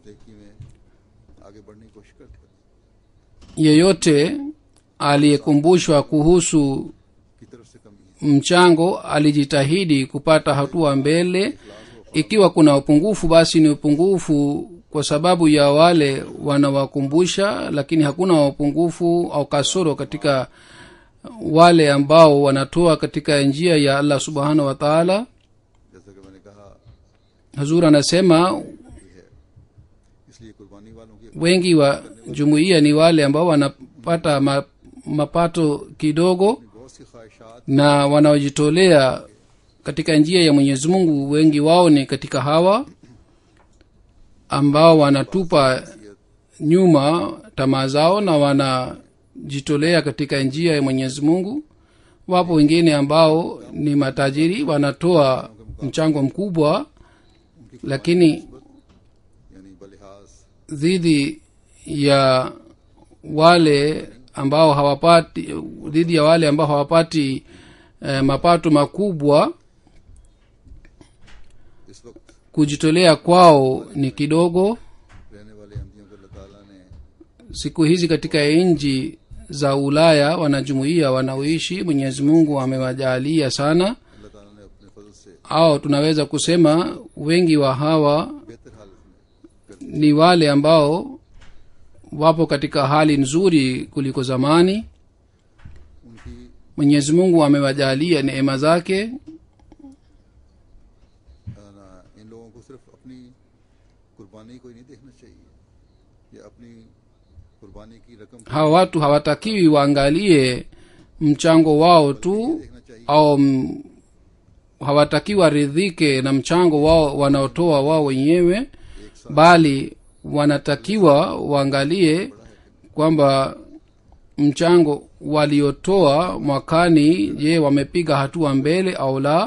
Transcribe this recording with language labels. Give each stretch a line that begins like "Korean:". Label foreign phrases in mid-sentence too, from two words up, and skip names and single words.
Urdu: نیکی میں آگے بڑھنے کی کوشش کرتے ہیں.
Swahili: Yeyote aliyekumbushwa kuhusu mchango alijitahidi kupata hatua mbele. Ikiwa kuna upungufu, basi ni upungufu kwa sababu ya wale wanawakumbusha, lakini hakuna upungufu au kasoro katika wale ambao wanatoa katika njia ya
Arabic: الله سبحانه وتعالى.
Urdu: جیسا کہ میں نے کہا,
Swahili: Hazur anasema
Urdu: اس لیے قربانی والوں کی
Swahili: wengi wa jumuiya ni wale ambao wanapata mapato kidogo
Urdu: بہت سی خواہشات
Swahili: na wanaojitolea katika njia ya Mwenyezi Mungu. Wengi wao ni katika hawa ambao wanatupa nyuma tamaa zao na wanajitolea katika njia ya Mwenyezi Mungu. Wapo wengine ambao ni matajiri, wanatoa mchango mkubwa, lakini
Urdu: یعنی بلحاظ
Swahili: dhidi ya wale ambao hawapati mapato makubwa,
Urdu: اس وقت
Swahili: kujitolea kwao ni kidogo.
Urdu: رہنے والے احمدیوں کو اللہ تعالیٰ نے
Swahili: Siku hizi katika nchi za Ulaya wanajumuiya wanaoishi, Mwenyezi Mungu amewajalia sana,
Urdu: اللہ تعالیٰ نے اپنے فضل سے
Swahili: au tunaweza kusema wengi wa hawa
Urdu: بہتر حالت میں
Swahili: ni wale ambao wapo katika hali nzuri kuliko zamani.
Urdu: ان کی
Swahili: Mwenyezi Mungu amewajalia neema zake.
Urdu: ان لوگوں کو صرف اپنی قربانی کو ہی نہیں دیکھنا چاہیے، یا اپنی قربانی کی رقم کو
Swahili: Hawa watu hawatakiwi waangalie mchango wao tu,
Urdu: دیکھنا چاہیے.
Swahili: au hawatakiwi waridhike na mchango wao wanaotoa wao wenyewe, bali wanatakiwa waangalie kwamba mchango waliotoa mwakani, je, wamepiga hatua mbele au la.